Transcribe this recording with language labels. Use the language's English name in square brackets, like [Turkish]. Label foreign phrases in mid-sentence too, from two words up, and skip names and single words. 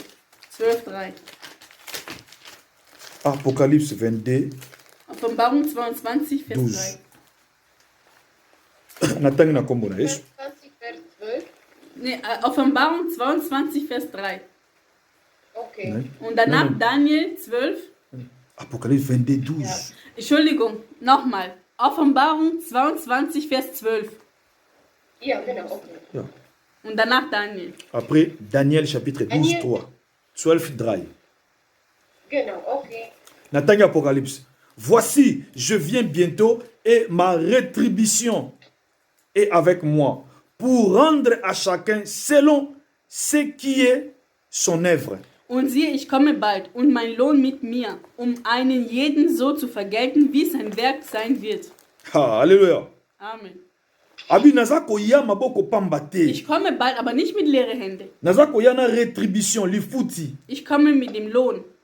[French] 12, 3. Apocalypse 22. [German] Offenbarung 22, Vers [Lingala] 12. 3. Nathan na kombo na Yesu. [German] 22, Vers 12. Nee, Offenbarung 22, Vers 3. Okay. Nein. Und danach Daniel 12. [French] Apocalypse 22, 12. [German] Ja. Entschuldigung, nochmal. Offenbarung 22, Vers 12. Ja, genau, okay. Ja. Und danach Daniel. [French] Après, Daniel chapitre 12, 3. 12, 3. [German] Genau, okay. [French] Nathan Apocalypse. Voici, je viens bientôt et ma rétribution est avec moi pour rendre à chacun selon ce qui est son œuvre. [German] Und siehe, ich komme bald und mein Lohn mit mir, einen jeden so zu vergelten, wie sein Werk sein wird. Halleluja. Amen. Ich komme bald, aber nicht mit leeren Händen. Ich komme mit dem Lohn.